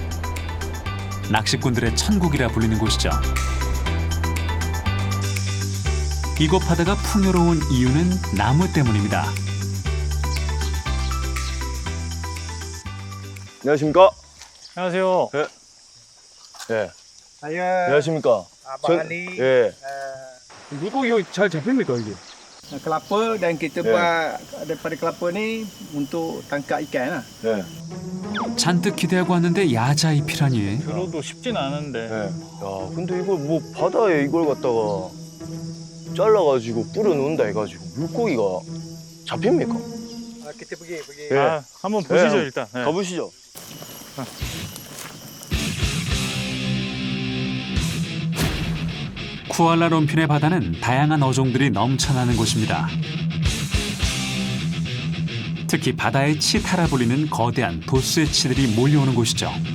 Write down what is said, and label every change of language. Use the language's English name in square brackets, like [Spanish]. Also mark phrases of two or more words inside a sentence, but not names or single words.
[Korean] 낚시꾼들의 천국이라 불리는 곳이죠. 이곳 바다가 풍요로운 이유는 나무 때문입니다. 안녕하십니까? 안녕하세요. 네. Saya 안녕하십니까? Abang Ali. 예. 물고기 잘 잡힙니까 이게? [Malay] Kelapa dan kita Ya. buat daripada kelapa ni untuk tangkap ikan lah. [Korean] 네. 잔뜩 기대하고 왔는데 야자잎이라니. 들어도 쉽진 않은데. 네. 야, 근데 이걸 뭐 바다에 이걸 갖다가 잘라가지고 뿌려놓는다 해가지고 물고기가 잡힙니까? [Malay] Kita pergi. [Korean] 예. 아, 한번 보시죠 네. 일단. 네. 가보시죠. 쿠알라룸핀의 바다는 다양한 어종들이 넘쳐나는 곳입니다. 특히 바다의 치타라 불리는 거대한 도스의치들이 몰려오는 곳이죠.